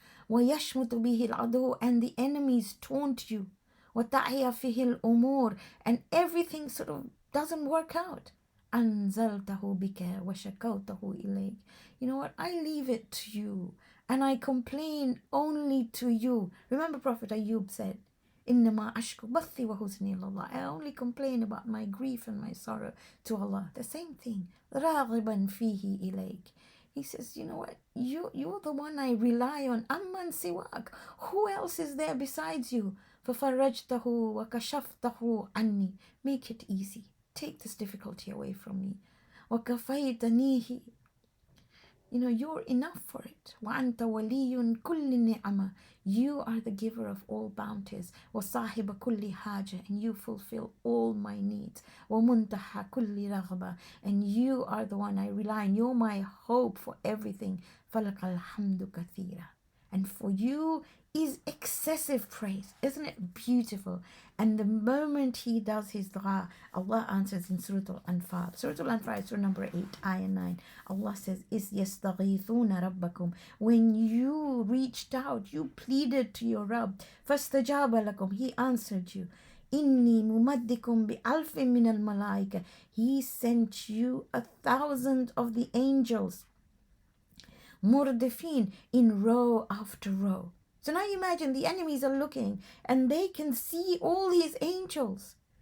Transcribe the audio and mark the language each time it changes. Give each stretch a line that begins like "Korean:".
Arabic: وَيَشْمُتُ بِهِ الْعَدُوُ,
English: and the enemies taunt you.
Arabic: وَتَعْيَ فِيهِ الْأُمُورِ,
English: and everything sort of doesn't work out.
Arabic: أَنزَلْتَهُ بِكَ وَشَكَوْتَهُ إِلَيْكَ.
English: You know what? I leave it to you, and I complain only to you. Remember Prophet Ayub said,
Arabic: إنما أشكو بثي وحزني إلى الله.
English: I only complain about my grief and my sorrow to Allah. The same thing.
Arabic: راغبا فيه إليك.
English: He says, you know what? You're the one I rely on.
Arabic: أمن سواك.
English: Who else is there besides you?
Arabic: ففرجته وكشفته عني.
English: Make it easy. Take this difficulty away from me.
Arabic: وكفيتنيه.
English: You know, you're enough for it.
Arabic: وأنت ولي كل نعمة.
English: You are the giver of all bounties.
Arabic: وصاحب كل حاجة.
English: And you fulfill all my needs.
Arabic: ومنتهى كل رغبة.
English: And you are the one I rely on. You're my hope for everything.
Arabic: فلك الحمد كثيرا.
English: And for you is excessive praise. Isn't it beautiful? And the moment he does his dua, Allah answers in Surah Al-Anfal. Surah Al-Anfal is Surah number 8, ayah 9. Allah says,
Arabic: إِذْ يَسْتَغِيثُونَ رَبَّكُمْ.
English: When you reached out, you pleaded to your Rabb.
Arabic: فَاسْتَجَابَ لَكُمْ.
English: He answered you.
Arabic: إِنِّي مُمَدِّكُمْ بِأَلْفٍ مِّنَ الْمَلَائِكَةِ.
English: He sent you 1,000 of the angels. Murdifin, in row after row. So now imagine the enemies are looking and they can see all these angels.